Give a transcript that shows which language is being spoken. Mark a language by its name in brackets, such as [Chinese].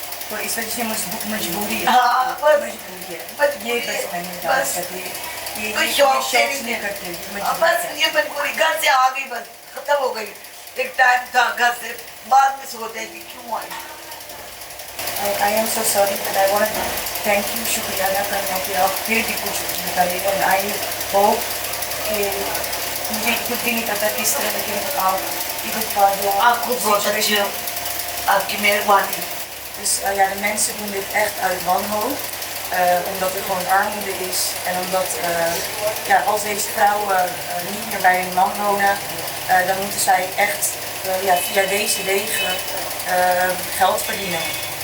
[Hindi] तो इस वजह से मजबूरी है। हाँ, बस मजबूरी है। मजबूरी ये है, बस मैंने बस। कोई शौक से नहीं करते, बस ये मजबूरी, घर से आ गई, बस खत्म हो गई। एक टाइम था घर से बाद में सोचते हैं कि क्यों आई। [English] I am so sorry, but I want to thank you, [Hindi] शुक्रिया अदा करना कि आप फिर भी कुछ बताइएगा। [English] and I hope [Hindi] कि मुझे खुद भी नहीं पता किस तरह, लेकिन आप इधर का जो आप खुद बहुत अच्छे हो, आपकी मेहरबानी। [Dutch] Dus ja, de mensen doen dit echt uit wanhoop, omdat er gewoon armoede is en omdat ja, als deze vrouwen niet meer bij hun man wonen, dan moeten zij echt ja, via deze wegen geld verdienen.